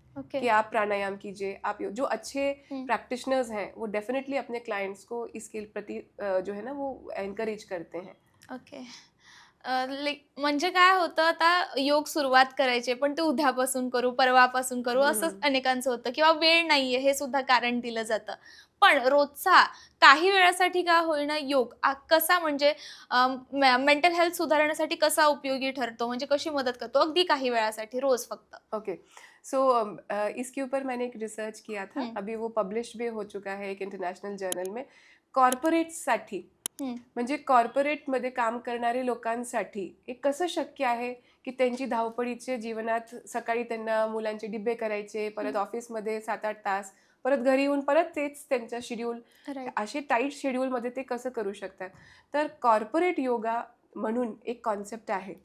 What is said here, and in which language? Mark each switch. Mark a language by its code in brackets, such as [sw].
[en] Okay. [hi] कि आप प्राणायाम कीजिए, आप जो अच्छे हं. प्रैक्टिशनर्स हैं वो डेफिनेटली अपने क्लाइंट्स को इसके प्रति जो है ना वो एनकरेज करते हैं. [en] Okay. [mr] म्हणजे काय होतं, आता योग सुरुवात करायची पण ते उद्यापासून करू, परवापासून करू असंच हम्म. अनेकांचं होतं किंवा वेळ नाहीये हे सुद्धा कारण दिलं जातं. पण रोजचा काही वेळासाठी का होईना योग कसा म्हणजे मेंटल हेल्थ सुधारण्यासाठी कसा उपयोगी ठरतो, म्हणजे कशी मदत करतो अगदी काही वेळासाठी रोज फक्त? [en] Okay. [hi] सो इसके ऊपर मैंने एक रिसर्च किया था, अभी वो पब्लिश भी हो चुका है एक इंटरनॅशनल जर्नल में. [mr] कॉर्पोरेट्ससाठी हं, म्हणजे कॉर्पोरेटमध्ये काम करणारे लोकांसाठी हे कसं शक्य आहे की त्यांची धावपळीच्या जीवनात सकाळी त्यांना मुलांचे डिब्बे करायचे, परत ऑफिसमध्ये 7-8 तास, परत घरी येऊन परत तेच त्यांचं शेड्यूल, [en] Right. [mr] असे टाईट शेड्यूलमध्ये ते कसं करू शकतात. तर कॉर्पोरेट योगा म्हणून एक कॉन्सेप्ट आहे